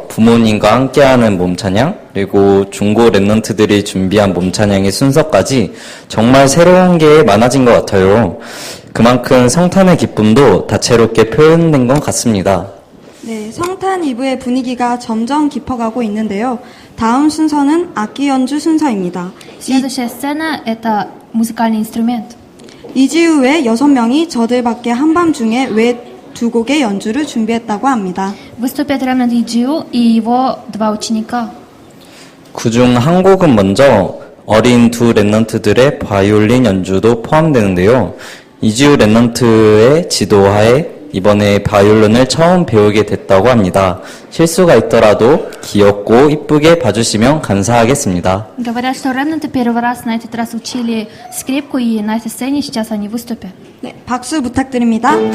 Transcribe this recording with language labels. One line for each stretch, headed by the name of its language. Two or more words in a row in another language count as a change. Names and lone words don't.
Korean: 부모님과 함께하는 몸찬양, 그리고 중고 랩넌트들이 준비한 몸찬양의 순서까지 정말 새로운 게 많아진 것 같아요. 그만큼 성탄의 기쁨도 다채롭게 표현된 것 같습니다. 네, 성탄 이브의 분위기가 점점 깊어가고 있는데요. 다음 순서는 악기 연주 순서입니다.
Russian: Следующая сцена — это музыкальный инструмент.
Korean: 이지우 외 6명이 저들밖에 한밤중에 외 2곡의 연주를 준비했다고 합니다.
Russian: Выступят Ремнант Иджиу и его 2 ученика.
Korean: 그중 한 곡은 먼저 어린 두 랩넌트들의 바이올린 연주도 포함되는데요. 이지우 랩넌트의 지도하에 이번에 바이올린을 처음 배우게 됐다고 합니다. 실수가 있더라도 귀엽고 이쁘게 봐주시면 감사하겠습니다.
Russian: Говорят, что Ремнанты первый раз на этот раз учили скрипку, и на этой сцене сейчас они выступят.
Korean: 네, 박수 부탁드립니다.